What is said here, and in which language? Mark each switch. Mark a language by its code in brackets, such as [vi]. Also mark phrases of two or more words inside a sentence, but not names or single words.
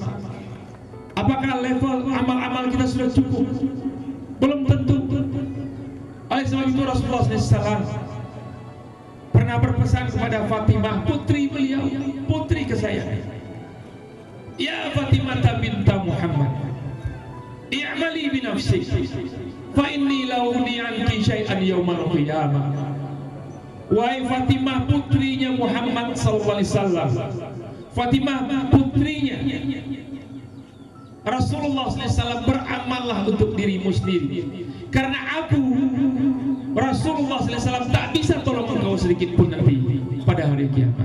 [id] Apakah level amal-amal kita sudah cukup? Belum tentu. Oleh sebab itu Rasulullah SAW pernah berpesan kepada Fatimah, putri beliau, putri kesayangan, [ar] يا فاطمة بنت محمد، اعملي لنفسك فإني لا أغني عنك شيئا يوم القيامة. [id] Wahai Fatimah, putrinya Muhammad SAW, Fatimah putrinya Rasulullah SAW, beramallah untuk dirimu sendiri, karena aku Rasulullah SAW tak bisa tolong engkau sedikit pun nanti pada hari kiamat.